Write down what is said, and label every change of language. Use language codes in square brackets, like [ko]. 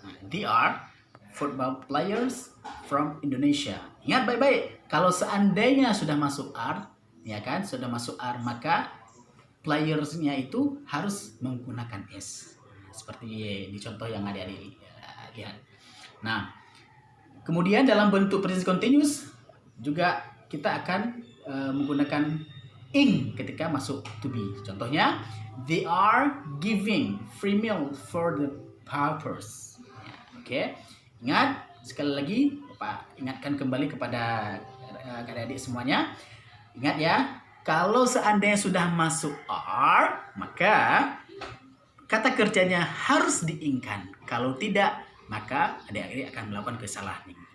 [en] They are football players from Indonesia. [id] Ingat baik-baik, kalau seandainya sudah masuk are, ya kan, sudah masuk are, maka players-nya itu harus menggunakan s. Seperti di contoh yang adik-adik lihat. Nah, kemudian dalam bentuk present continuous juga kita akan menggunakan ing ketika masuk to be. [en] Contohnya, they are giving free meal for the paupers. [id] Oke. Ingat, sekali lagi Bapak ingatkan kembali kepada adik-adik semuanya. Ingat ya, kalau seandainya sudah masuk are, maka kata kerjanya harus diingkan. Kalau tidak, maka adik-adik akan melakukan kesalahan.